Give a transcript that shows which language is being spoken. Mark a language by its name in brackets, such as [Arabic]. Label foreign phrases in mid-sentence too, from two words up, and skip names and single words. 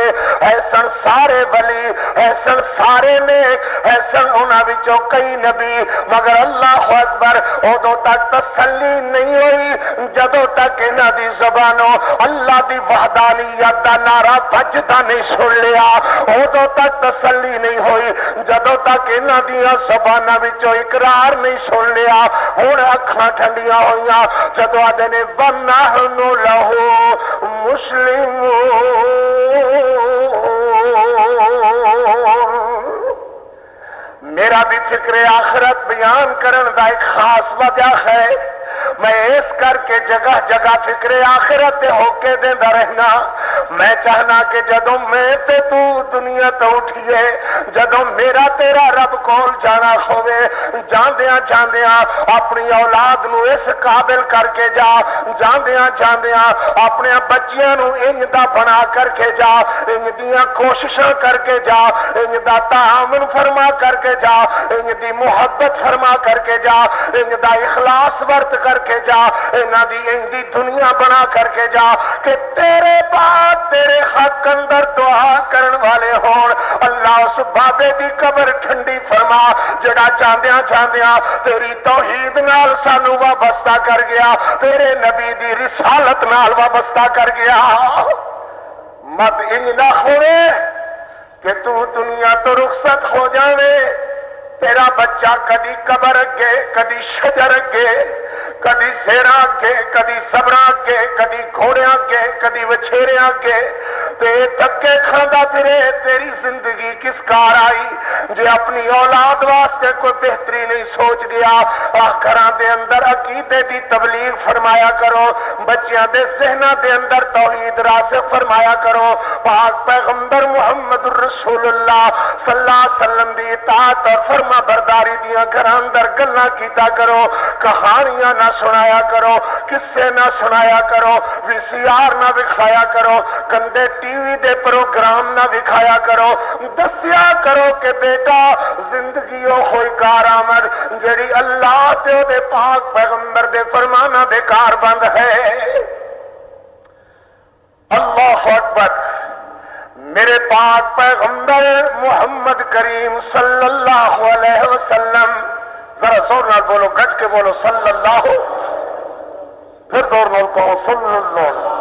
[Punjabi] ایسن سارے ولی، ایسن سارے نیک، ایسن انہاں وچوں کئی نبی، مگر [Arabic] اللہ اکبر [Punjabi] ادو تک تسلی نہیں ہوئی جدوں تک انہاں دی زبانوں اللہ دی وحدانیت دا نعرہ بجدا نہیں سن لیا، ادو تک تسلی نہیں ہوئی جدوں تک انہاں دیاں زباناں وچوں اقرار نہیں سن لیا۔ ہن اکھاں ٹھنڈیاں ہوئیاں جدوں آدھے نے [Arabic] وَنَحْنُ لَهُ مُسْلِمُونَ۔ [Punjabi] میرا بھی فکر آخرت بیان کرن دا ایک خاص وجہ ہے، میں اس کر کے جگہ جگہ فکر آخرت دے ہوکے دیندا رہنا۔ میں چاہنا کہ جدوں میں تے تو دنیا تو اٹھیے، جدوں میرا تیرا رب کول جانا ہوئے، جاندیاں جاندیاں اپنی اولاد نو اس قابل کر کے جا، جاندیاں جاندیاں اپنے بچیاں نو انج دا بنا کر کے جا، انج دیاں کوششاں کر کے جا، انج دا تعاون فرما کر کے جا، انج دی محبت فرما کر کے جا، انج دا اخلاص ورت کر کے جا، انہاں دی انج دی دنیا بنا کر کے جا کہ تیرے بعد تیرے حق اندر دعا کرن والے ہون۔ اللہ اس بابے دی قبر ٹھنڈی فرما جڑا جاندیاں جاندیاں تیری توحید نال سانو وابستہ کر گیا، تیرے نبی دی رسالت نال وابستہ کر گیا۔ مت انج نہ ہوئے کہ تو دنیا تو رخصت ہو جاوے، تیرا بچہ کدی قبر اگے، کدی شجر اگے، کدی زیرا اگے، کدی صبرا اگے، کدی گھوڑے اگے، کدی وچھیرے اگے، تے دھکے کھاندا پھرے۔ تیری زندگی کس کار آئی جے اپنی اولاد واسطے کوئی بہتری نہیں سوچ گیا؟ گھراں دے اندر عقیدے دی تبلیغ فرمایا کرو، بچیاں دے ذہناں دے اندر توحید راسخ فرمایا کرو، پاک پیغمبر محمد [Arabic] رسول اللہ صلی اللہ علیہ وسلم [Punjabi] دی اطاعت اور فرما برداری دیاں گھراں اندر گلاں کیتا کرو، کہانیاں نہ سنایا کرو، قصے نہ سنایا کرو، وی سی آر نہ دکھایا کرو، گندے ٹی وی دے پروگرام نہ دکھایا کرو، دسیا کرو کہ بیٹا زندگی او ہوئی کارآمد جڑی اللہ تے او دے پاک پیغمبر دے فرمانا دے کار بند ہے۔ [Arabic] اللہ اکبر۔ [Punjabi] میرے پاک پیغمبر محمد کریم [Arabic] صلی اللہ علیہ وسلم، [Punjabi] ذرا زور نال بولو، گج کے بولو [Arabic] صلی اللہ، [Punjabi] پھر زور نال کہو [Arabic] صلی اللہ۔